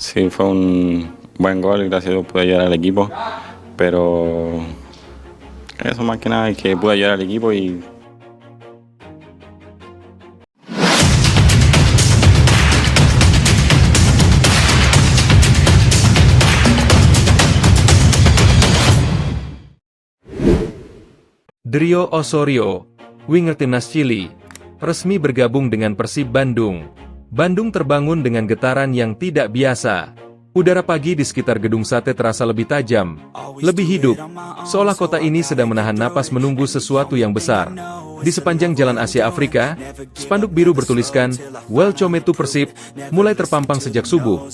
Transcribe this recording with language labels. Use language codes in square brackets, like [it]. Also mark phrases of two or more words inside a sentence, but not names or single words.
[es] Sí, fue un buen gol y gracias a Dios pude ayudar al equipo, pero eso más que nada es que pude ayudar al equipo y [id] Drio Osorio, winger timnas Chili, resmi bergabung dengan Persib Bandung. Bandung terbangun dengan getaran yang tidak biasa. Udara pagi di sekitar gedung sate terasa lebih tajam, lebih hidup, seolah kota ini sedang menahan napas menunggu sesuatu yang besar. Di sepanjang jalan Asia Afrika, spanduk biru bertuliskan, [en] Welcome to Persib, [id] mulai terpampang sejak subuh.